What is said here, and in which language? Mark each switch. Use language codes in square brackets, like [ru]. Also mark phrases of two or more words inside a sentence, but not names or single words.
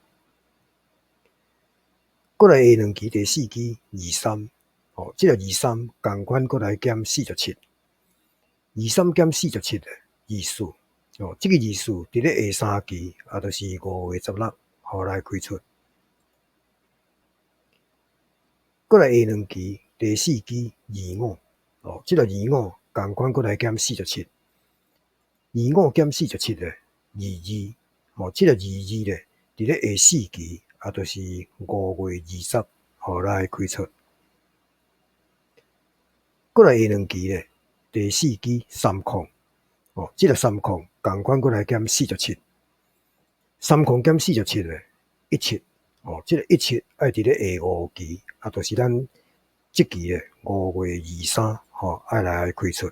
[nan] 过来下2期，第4支23，这个23同款过来减47，23减47呢24，这个24伫咧下3期，就是5月16，来开出。过来下2期，第4支25，这个25同款过来减47，25减47呢22，这个22 呢伫咧下4期，就是5月20，来开出。过来下2期呢，第4支3控， 即个3空共款过来减47，3空减47咧，17，即个17爱伫咧下5期，就是咱即期咧5月23，爱来开出。